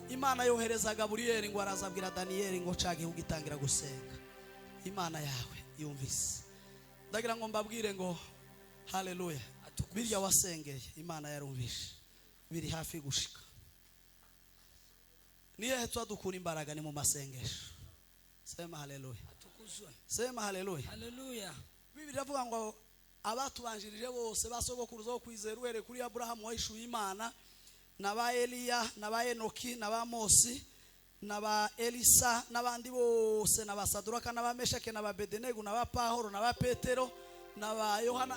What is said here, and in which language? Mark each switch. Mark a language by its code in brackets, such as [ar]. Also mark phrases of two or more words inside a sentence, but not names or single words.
[rn] Imana yohereza Gaburiyeli ngo arazabwira Danieli ngo cage ugitangira gusenga. Imana yawe yumvise. Ndagira ngo mbabwire ngo haleluya. Birya wasengeye Imana yarumvishe biri hafi gushika. Niye twadukura imbaraga ni mu masengesho. [sw] Sema haleluya. [rn] Atukuzwe. [sw] Sema haleluya. [rn] Haleluya. Biblia iravuga ngo abatubanjirije bose basogokuruza wo kwizera uhere kuri Abrahamu wahishuye Imana naba Eliya naba Enoki naba Mosi naba Elisa nabandi bose naba Saduraka naba Meshake naba Bedenego naba Pahoro naba Petero naba Yohana.